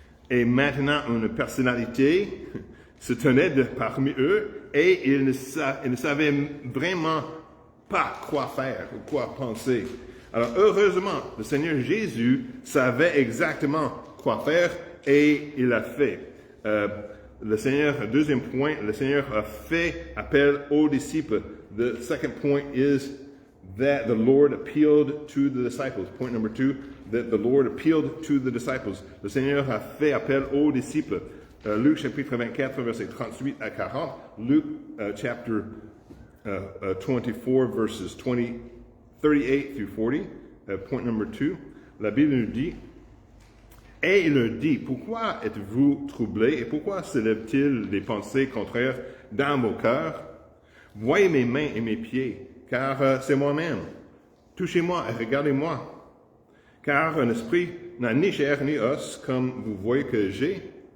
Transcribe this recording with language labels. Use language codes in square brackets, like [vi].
[fr] Et maintenant, une personnalité se tenait parmi eux et ils ne savaient vraiment pas quoi faire ou quoi penser. Alors, heureusement, le Seigneur Jésus savait exactement quoi faire et il l'a fait. Le Seigneur, deuxième point, le Seigneur a fait appel aux disciples. [en] The second point is that the Lord appealed to the disciples. Point number 2, that the Lord appealed to the disciples. [fr] Le Seigneur a fait appel aux disciples. Luc chapitre 24, versets 38 à 40. [en] Luke chapter 24, verses 38 through 40. Point number 2. [fr] La Bible nous dit, et il leur dit, pourquoi êtes-vous troublés et pourquoi se lèvent-ils des pensées contraires dans vos cœurs? Voyez mes mains et mes pieds, car c'est moi-même. Touchez-moi et regardez-moi, car un esprit n'a ni chair ni os, comme vous voyez que j'ai.